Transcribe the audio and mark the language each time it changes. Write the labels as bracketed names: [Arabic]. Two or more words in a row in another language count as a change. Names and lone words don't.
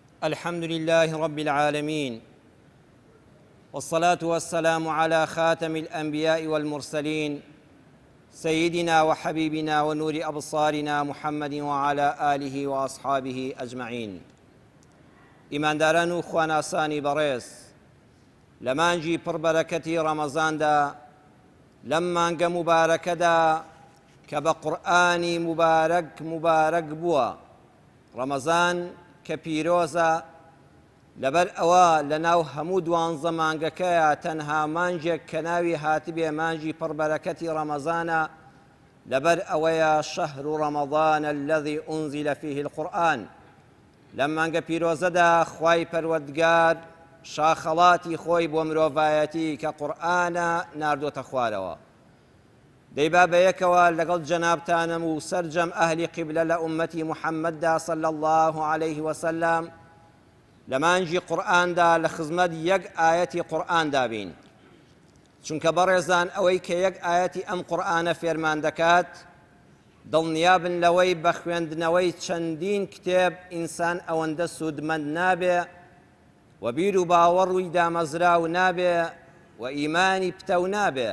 [Arabic] الحمد لله رب العالمين، والصلاة والسلام على خاتم الأنبياء والمرسلين سيدنا وحبيبنا ونور أبصارنا محمد وعلى آله وأصحابه أجمعين. [Central Kurdish] ئیمانداران و خواناسانی بەڕێز، لە مانگی پڕبەرەکەتی ڕەمەزاندا لەم مانگە مبارەکەدا کە بە قورئانی مبارەک بووە، ڕەمەزان کە پیرۆزە، لەبەر ئەوە لە ناو هەموو 12 مانگەکەیە تەنها مانگێک کە ناوی هاتبێ مانگی پڕبەرەکەتی ڕەمەزانە، لەبەر ئەوەیە [Arabic] شەهر ڕەمەضان الذي أنزل فيه القرآن. [Central Kurdish] لەم مانگە پیرۆزەدا خوای پەروەردگار شاخەڵاتی خۆی بۆ مرۆڤایەتی کە قورئانە ناردۆتە خوارەوە. دەیبا بەیەکەوە لەگەڵ جەنابتانم و سەرجەم ئەهلی قیبلە لە ئومەتی محەممەددا [Arabic] صلی الله عليه وسلم [Central Kurdish] لە مانگی قورئاندا لە خزمەت یەک ئایەتی قورئاندا بین، چونکە بەڕێزان ئەوەی کە یەک ئایەتی ئەم قورئانە فێرمان دەکات دڵنیابن لەوەی بە خوێندنەوەی چەندین کتێب ئینسان ئەوەندە سوودمەند نابێ و بیر و باوەڕووی دامەزراو نابێ و ئیمانی پتەو نابێ.